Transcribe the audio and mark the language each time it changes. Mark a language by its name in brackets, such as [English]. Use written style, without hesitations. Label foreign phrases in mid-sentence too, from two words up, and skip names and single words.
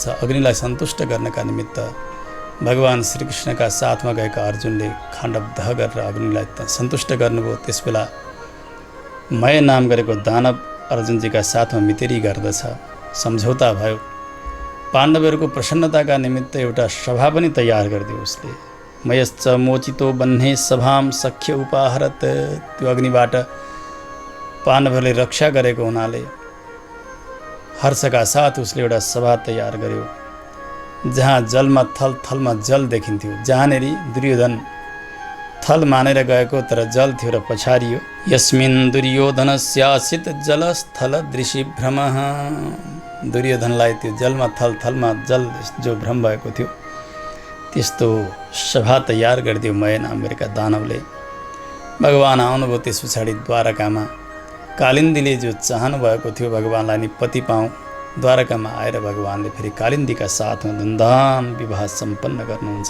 [Nepali] अग्निलाई सन्तुष्ट गर्नका निमित्त भगवान श्रीकृष्णका साथमा गएका अर्जुनले खाण्डव दह गरेर अग्निलाई सन्तुष्ट गर्नुभयो। त्यसबेला मय नाम गरेको दानव अर्जुनजीका साथमा मितेरी गर्दछ। सम्झौता भयो। पाण्डवहरूको प्रसन्नताका निमित्त एउटा सभा पनि तयार गरिदियो उसले। [Sanskrit] मयश्च मोचितो बन्हे सभाम सख्य उपाहरत। [Nepali] त्यो अग्निबाट पाण्डवहरूले रक्षा गरेको हुनाले हर्षका साथ उसले एउटा सभा तयार गर्यो, जहाँ जलमा थलमा जल देखिन्थ्यो। जहाँनेरि दुर्योधन थल मानेर गएको तर जल थियो र पछारियो। [Sanskrit] यस्मिन् दुर्योधनस्यासित जलस्थल दृशि भ्रमः। [Nepali] दुर्योधनलाई त्यो जलमा थलमा जल जो भ्रम भएको थियो त्यस्तो सभा तयार गरिदियो मय नाम गरेका दानवले। भगवान आउनुभयो। त्यस पछाडि द्वारकामा कालिन्दीले जो चाहनु भएको थियो भगवानलाई नि पति पाऊँ, द्वारकामा आएर भगवानले फेरि कालिन्दीका साथमा धुमधाम विवाह सम्पन्न गर्नुहुन्छ।